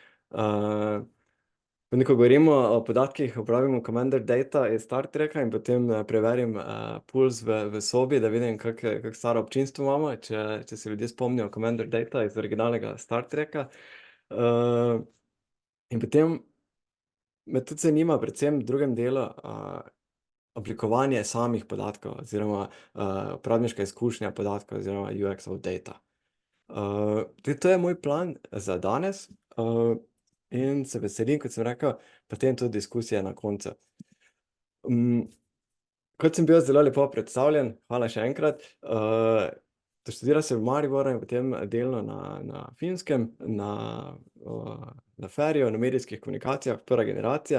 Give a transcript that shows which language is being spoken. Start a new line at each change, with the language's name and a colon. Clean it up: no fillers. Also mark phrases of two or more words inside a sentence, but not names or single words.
Slovenian: Ko govorimo o podatkih, uporabimo Commander Data iz Star Treka in potem, preverim, pulz v sobi, da vidim, kako staro občinstvo imamo, če se ljudje spomnijo Commander Data iz originalnega Star Treka. In potem me tudi zanima predvsem v drugem delu, oblikovanje samih podatkov oziroma, uporabniška izkušnja podatkov oziroma
English: UX of data.
Slovenian: To je moj plan za danes, in se veselim, kot sem rekel, potem tudi diskusije na koncu. Kot sem bil zelo lepo predstavljen, hvala še enkrat, doštudiral sem v Mariboru in potem delno na Finskem, na FER-ju, na medijskih komunikacijah, prva generacija.